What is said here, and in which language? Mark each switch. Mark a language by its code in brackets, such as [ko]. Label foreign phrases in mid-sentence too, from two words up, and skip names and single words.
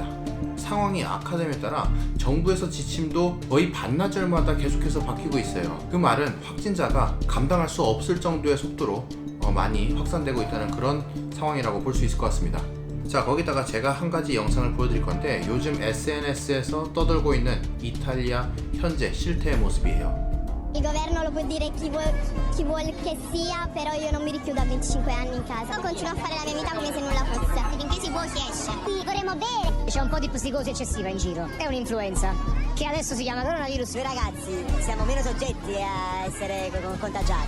[ko] 상황이 악화됨에 따라 정부에서 지침도 거의 반나절마다 계속해서 바뀌고 있어요. 그 말은 확진자가 감당할 수 없을 정도의 속도로 많이 확산되고 있다는 그런 상황이라고 볼 수 있을 것 같습니다. 자, 거기다가 제가 한 가지 영상을 보여드릴 건데, 요즘 SNS에서 떠돌고 있는 이탈리아 현재 실태의 모습이에요. [it] Il governo lo può dire chi vuol che sia, però io non mi richiudo a 25 anni in casa. Continuo a fare la mia vita come se nulla fosse. Finché si può si esce. Sì, vorremmo bere. C'è un po' di psicosi eccessiva in giro. È un'influenza che adesso si chiama coronavirus. Noi ragazzi siamo meno soggetti a essere contagiati.